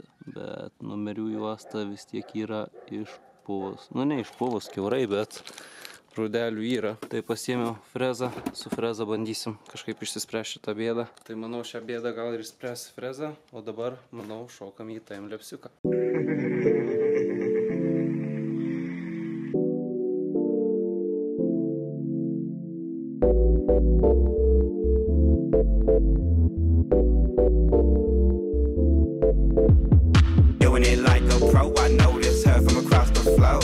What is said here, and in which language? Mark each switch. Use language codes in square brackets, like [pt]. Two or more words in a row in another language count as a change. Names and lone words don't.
[lt] Bet numerių juosta vis tiek yra iš puvos. Nu, ne iš puvos kiaurai, bet rudelių yra. Tai pasiėmiau frezą, su freza bandysim kažkaip išsispręsti šitą bėdą. Tai manau, šią bėdą gal ir išspręs freza, o dabar, manau, šokam į timelapsiuką. [en] Doing it like a pro, I noticed her from across the floor.